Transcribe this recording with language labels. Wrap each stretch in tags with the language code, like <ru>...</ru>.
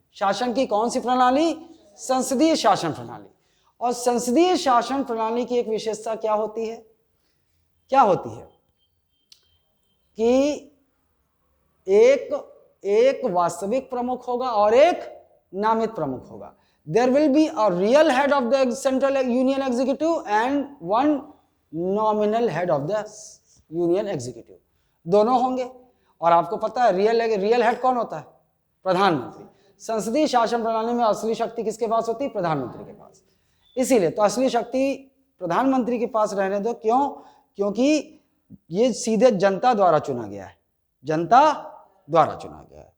<hi>शासन की कौन सी प्रणाली? संसदीय शासन प्रणाली। और संसदीय शासन प्रणाली की एक विशेषता क्या होती है? कि एक वास्तविक प्रमुख होगा और एक नामित प्रमुख होगा।</hi> <en>there will be a real head of the central union executive and one nominal head of the union executive,</en> <hi>दोनों होंगे। और आपको पता है रियल हेड कौन होता है? प्रधानमंत्री। संसदीय शासन प्रणाली में असली शक्ति किसके पास होती है? प्रधानमंत्री के पास। इसीलिए तो असली शक्ति प्रधानमंत्री के पास रहने दो। क्यों? क्योंकि ये सीधे जनता द्वारा चुना गया है, जनता द्वारा चुना गया है।</hi>